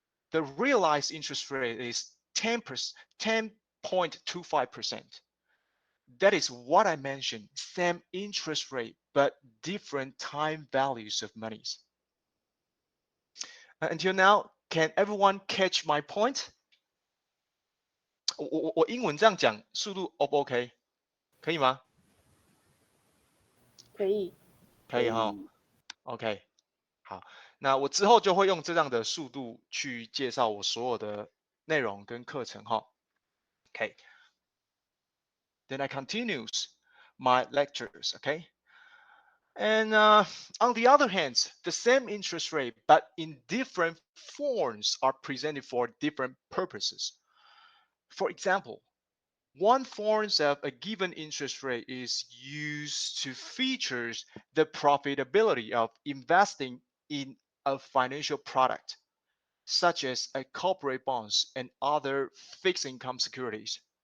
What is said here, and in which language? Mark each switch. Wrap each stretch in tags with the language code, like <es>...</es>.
<en>The realized interest rate is 10.25%. That is what I mentioned, same interest rate, but different time values of monies. Until now, can everyone catch my point?</en> <zh>我英文这样讲，速度 O 不 OK？可以吗？可以。可以哈。 OK，好，那我之后就会用这样的速度去介绍我所有的内容跟课程哈。</zh> <en>OK， then I continues my lectures. Okay, and on the other hand, the same interest rate but in different forms are presented for different purposes. For example, one form of a given interest rate is used to feature the profitability of investing in a financial product, such as a corporate bonds and other fixed income securities.</en>